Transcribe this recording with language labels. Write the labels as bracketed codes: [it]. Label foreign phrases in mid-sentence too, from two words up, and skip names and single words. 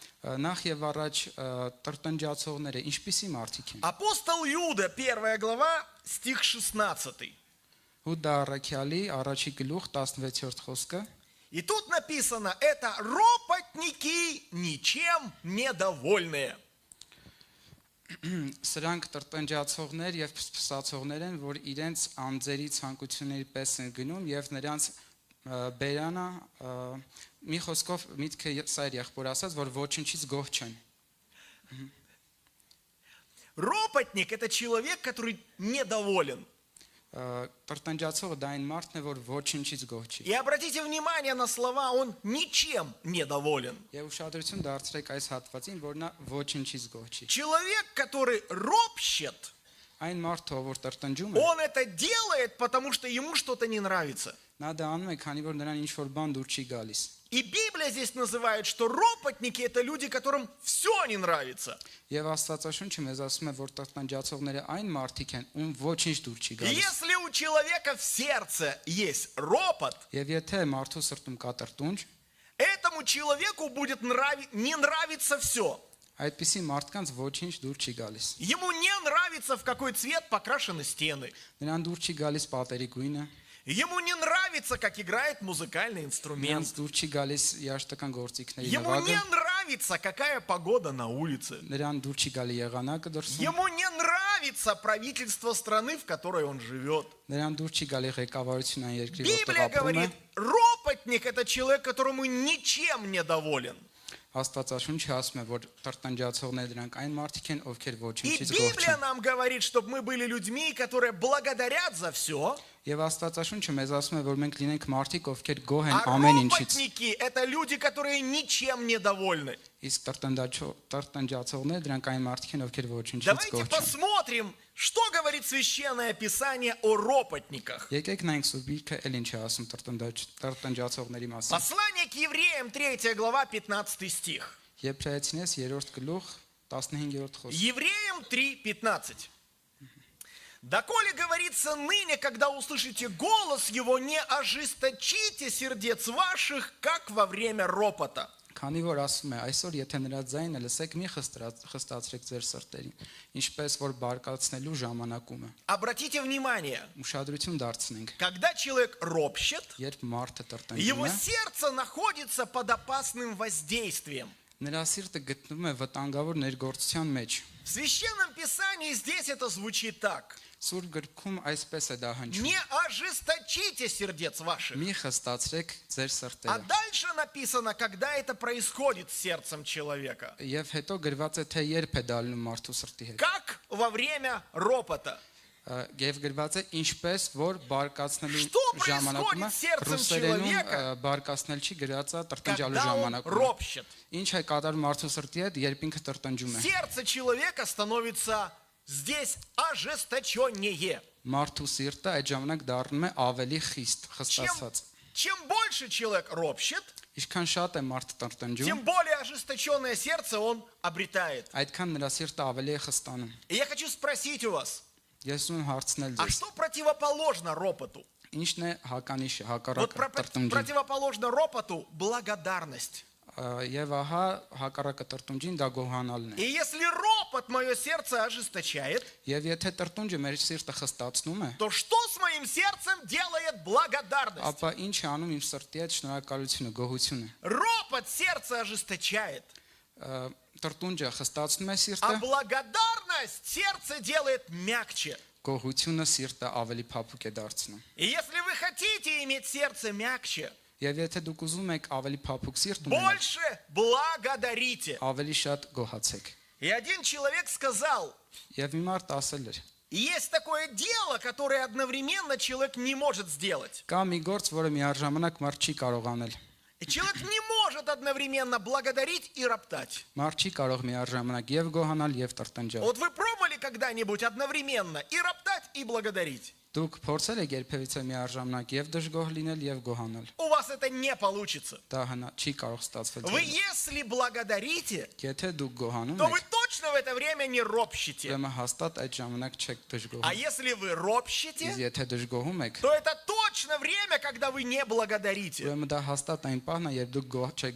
[ru] Апостол Иуда, 1 глава, стих 16. И тут написано: это ропотники, ничем недовольные. [hy] Սրանք տրտնջացողներ եւ փսփսացողներ են, որ իրենց անձերի ցանկությունների պես են գնում եւ նրանց բերանը մի խոսքով միտքը սա էր եղբոր ասած, որ ոչնչից գոհ չեն. [ru] Ропотник – это человек, который недоволен. [hy] Տրտնջացողը դա այն մարդն է, որ ոչնչից գոհ չի. [ru] И обратите внимание на слова: он ничем недоволен. [hy] Եվ ուշադրություն դարձրեք այս հատվածին, որ նա ոչնչից գոհ չի. [ru] Человек, который ропщет, [hy] այն մարդը, որ տրտնջում է, [ru] он это делает, потому что ему что-то не нравится. [hy] Նա դա անում է, քանի որ նրան ինչ-որ բան դուր չի галիս. [ru] И Библия здесь называет, что ропотники – это люди, которым все не нравится. [hy] Եվ Աստվածաշունչը մեզ ասում է, որ տրտնջացողները այն մարդիկ են, ում ոչինչ դուր չի գալիս. [ru] Если у человека в сердце есть ропот, [hy] Եվ եթե մարդու սրտում կա տրտունջ, [ru] этому человеку будет не нравиться все. [hy] Այդպիսի մարդկանց ոչինչ դուր չի գալիս. [ru] Ему не нравится, в какой цвет покрашены стены. [hy] Նրան դուր չի գալիս պատերի գույնը. [ru] Ему не нравится, как играет музыкальный инструмент. Ему не нравится, какая погода на улице. Ему не нравится правительство страны, в которой он живет. Библия говорит: ропотник – это человек, которому ничем не доволен. И Библия нам говорит, чтобы мы были людьми, которые благодарят за все. [hy] Եվ Աստվածաշունչը մեզ ասում է, որ մենք լինենք մարդիկ, ովքեր գոհ են [ru] А [hy] ամեն ինչից։ [ru] ропотники – это люди, которые ничем не довольны. [hy] Իսկ տրտնջացողները դրանք այն մարդիկ են, ովքեր ոչինչից [ru] Давайте [hy] գոհ չեն։ [ru] посмотрим, что говорит Священное Писание о ропотниках. [hy] Եկեք նայենք Սուրբիկը էլ ինչ է ասում տրտնջացողների մասին։ [ru] Послание к евреям, 3 глава, 15 стих. [hy] Եբրայեցինես 3-րդ գլուխ 15-րդ խոսք։ [ru] Евреям 3:15. Доколе говорится ныне, когда услышите голос его, не ожесточите сердец ваших, как во время ропота. [hy] Քանի որ ասում է, այսօր եթե նրա ձայնը լսեք, մի խստացրեք ձեր սրտերին, ինչպես որ բարկացնելու ժամանակում է։ [ru] Обратите внимание, [hy] Ուշադրություն դարձնենք, [ru] когда человек ропщет, [hy] երբ մարդը տրտնջում [ru] его [hy] է, [ru] сердце находится под опасным воздействием. [hy] նրա սիրտը գտնվում է վտանգավոր ներգործության մեջ։ [ru] В Священном Писании здесь это звучит так. [hy] Սուրբ գրքում այսպես է դա հնչում. [ru] Не ожесточите сердец ваших. [hy] Մի խստացրեք ձեր [ru] А [hy] սրտերը։ [ru] дальше написано, когда это происходит с сердцем человека. [hy] Եվ հետո գրված է, թե երբ է դա լինում մարդու սրտի հետ։ [ru] Как во время ропота. [hy] Եվ գրված է, ինչպես որ բարկացնելու [ru] Что [hy] ժամանակում է, [ru] происходит с сердцем [hy] ռուսերենում [ru] человека, [hy] բարկացնել չի գրած է տրտնջալու [ru] Когда он [hy] ժամանակում։ [ru] ропщет. [hy] Ինչ է կատարում մարդու սրտի հետ, երբ ինքը տրտնջում է։ [ru] Сердце человека становится здесь ожесточеннее. [hy] Մարդու սիրտը այդ ժամանակ դառնում է ավելի խիստ, խստացած։ [ru] Чем больше человек ропщет, [hy] Ինչքան շատ է մարդ տրտնջում, [ru] тем более ожесточенное сердце он обретает. [hy] այդքան нրա սիրտը ավելի է խստանում։ [ru] И я хочу спросить у вас, [hy] Ես ուզում եմ հարցնել [ru] а [hy] ձեզ, [ru] что противоположно ропоту? [hy] ինչն է հականիշը, [ru] Вот [hy] հակառակը տրտնջին։ [ru] противоположно ропоту благодарность. [hy] Եվ ահա հակառակը տրտնջին դա գոհանալն է։ [ru] И если ропот мое сердце ожесточает, [hy] Եվ եթե տրտնջը մեր սիրտը խստացնում է, [ru] то что с моим сердцем делает благодарность? [hy] ապա ինչ է անում իմ սրտի հետ շնորհակալությունը, գոհությունը։ [ru] Ропот сердце ожесточает, [hy] Տրտնջը խստացնում է [ru] а [hy] սիրտը, [ru] благодарность сердце делает мягче. [hy] գոհությունը սիրտը ավելի փափուկ է դարձնում։ [ru] И если вы хотите иметь сердце мягче, [hy] Եվ եթե դուք ուզում եք ավելի փափուկ սիրտ ունենալ, [ru] больше благодарите. [hy] ավելի շատ գոհացեք։ [ru] И один человек сказал, [hy] Եվ մի մարդ ասել էր. [ru] есть такое дело, которое одновременно человек не может сделать. [hy] Կա մի գործ, որը միաժամանակ մարդ չի կարող անել։ [ru] И человек не может одновременно благодарить и роптать. [hy] Մարդ չի կարող միաժամանակ եւ գոհանալ եւ տրտնջալ։ [ru] Вот вы пробовали когда-нибудь одновременно и роптать, и благодарить? [hy] Դուք փորձել եք երբևիցե միաժամանակ եւ դժգոհ լինել եւ գոհանալ։ [ru] У вас это не получится. [hy] Դա չի կարող ստացվել։ [ru] Вы если благодарите, [hy] Եթե դուք գոհանում [ru] то вы [hy] եք, [ru] точно в это время не ропщите. [hy] ուրեմն hastատ այդ ժամանակ չեք [ru] А [hy] դժգոհում։ [ru] если вы ропщите, [hy] Իսկ եթե դժգոհում եք, [ru] то это точно время, когда вы не благодарите. [hy] ուրեմն դա հաստատ այն պահն է, երբ դուք չեք